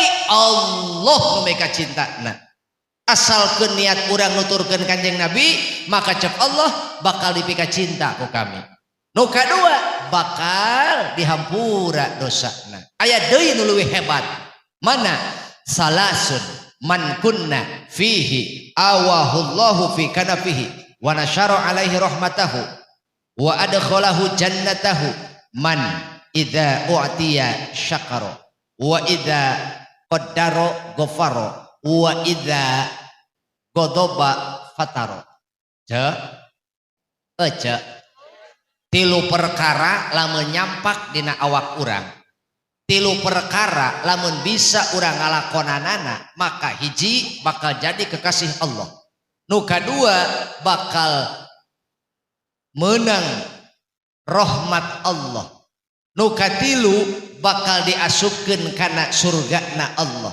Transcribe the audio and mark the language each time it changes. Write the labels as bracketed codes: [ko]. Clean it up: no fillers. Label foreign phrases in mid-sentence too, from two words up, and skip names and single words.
[su] Allah nu meka cintana. Asalkeun niat urang nuturkeun Kanjeng Nabi, maka cek Allah bakal dipika cinta ku kami. Nu kadua bakal dihampura dosana. Aya deui nu leuwih hebat. Mana? [ar] ثلاث من كن فيه آواه الله في كنفه ونشر عليه رحمته وأدخله جنته من إذا أعطي شكر وإذا قدر غفر وإذا غضب فتر. [su] Tilu perkara lamun nyampak dina awak urang, tilu perkara lamun bisa urang ngalakonanana, maka hiji bakal jadi kekasih Allah, nu kadua bakal menang rahmat Allah, nu katilu bakal diasupkeun kana surgana Allah.